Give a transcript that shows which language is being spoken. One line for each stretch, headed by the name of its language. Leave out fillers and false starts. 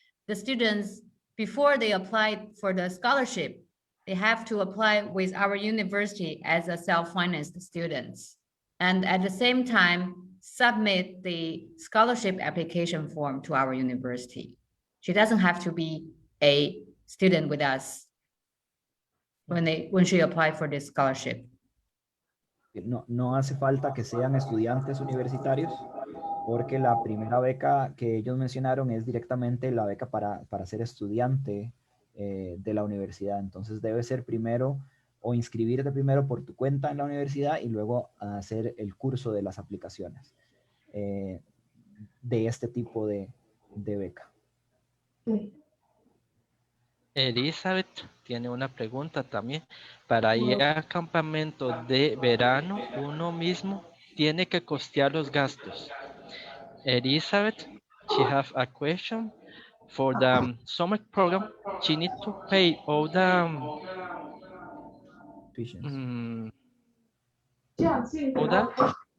English: The students, before they apply for the scholarship, they have to apply with our university as a self-financed students. And at the same time, submit the scholarship application form to our university. She doesn't have to be a student with us when she applied for this scholarship.
Spanish: No hace falta que sean estudiantes universitarios, porque la primera beca que ellos mencionaron es directamente la beca para ser estudiante de la universidad. Entonces debe ser primero o inscribirte primero por tu cuenta en la universidad y luego hacer el curso de las aplicaciones de este tipo de beca. Elizabeth tiene una pregunta también. Para ir al campamento de verano, uno mismo tiene que costear los gastos.
English: Elizabeth, she has a question. For the summer program, she needs to pay all the tuitions. All that?